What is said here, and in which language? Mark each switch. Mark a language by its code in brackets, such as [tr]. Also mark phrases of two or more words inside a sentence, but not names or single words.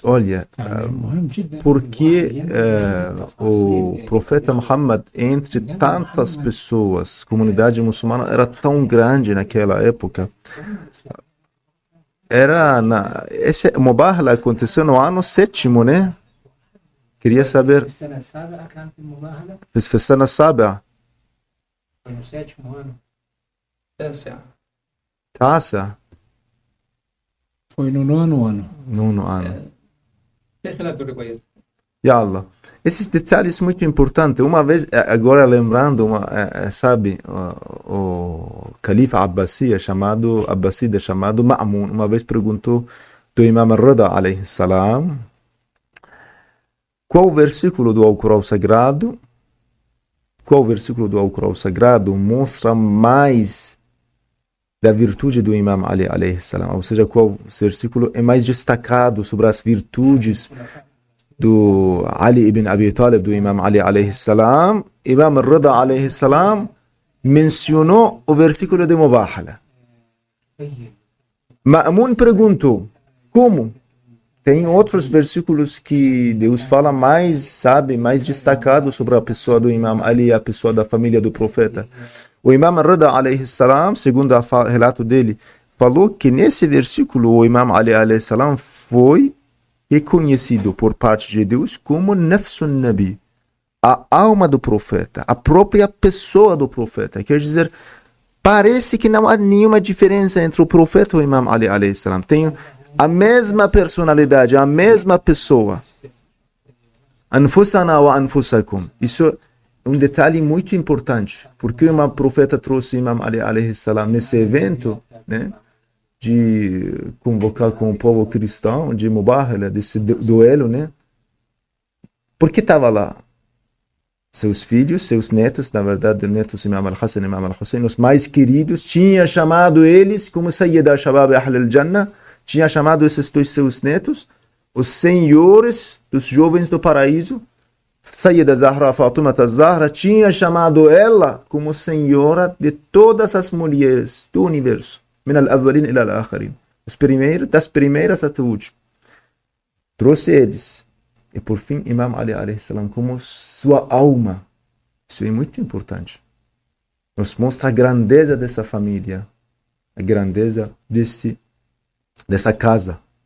[pt] Olha, porque o profeta Muhammad, entre tantas pessoas, comunidade muçulmana era tão grande naquela época. Esse Mubahala aconteceu no ano 7º, né? Queria saber. [ar] في السنة السابعة. [pt] Foi no 7º ano. [ar] تاسع. [pt] Foi no 9º ano. 9º ano. [ar] في خلاف بالروايات. يا الله. [pt] Esses detalhes muito importantes. Uma vez, agora lembrando, sabe, o califa Abbasida chamado Ma'mun, uma vez perguntou do Imam al-Rida [ar] عليه السلام [pt] qual versículo do Alcorão Sagrado mostra mais da virtude do Imam Ali [ar] عليه السلام, [pt] ou seja, qual versículo é mais destacado sobre as virtudes do Ali ibn Abi Talib, do Imam Ali [ar] عليه السلام. [pt] Imam al-Rida [ar] عليه السلام [pt] mencionou o versículo de Mubahala. Ma'mun perguntou, como? Tem outros versículos que Deus fala mais destacado sobre a pessoa do Imam Ali, a pessoa da família do profeta. O Imam al-Rida [ar] عليه السلام, [pt] segundo o relato dele, falou que nesse versículo o Imam Ali [ar] عليه السلام [pt] foi reconhecido por parte de Deus como [ar] نفس النبي, [pt] a alma do profeta, a própria pessoa do profeta. Quer dizer, parece que não há nenhuma diferença entre o profeta e o Imam Ali [ar] عليه السلام. [pt] Tem a mesma personalidade, a mesma pessoa. [ar] أنفسنا وأنفسكم. [pt] Isso é um detalhe muito importante, porque o profeta trouxe o Imam Ali [ar] عليه السلام [pt] nesse evento, né, de convocar com o povo cristão, de Mubahala, desse duelo, né? Porque estava lá seus filhos, seus netos, na verdade, netos Imam al-Hassan e Imam al-Hussein, os mais queridos, tinha chamado eles como [ar] سيدا شباب أهل الجنة, [pt] tinha chamado esses dois seus netos, os senhores dos jovens do paraíso. Sayyida Zahra Fatima Zahra tinha chamado ela como senhora de todas as mulheres do universo. [ar] من الأولين إلى الآخرين. [pt] Das primeiras até o último. Trouxe eles. E por fim, Imam Ali [ar] عليه السلام [pt] como sua alma. Isso é muito importante. Nos mostra a grandeza dessa família. A grandeza dessa casa.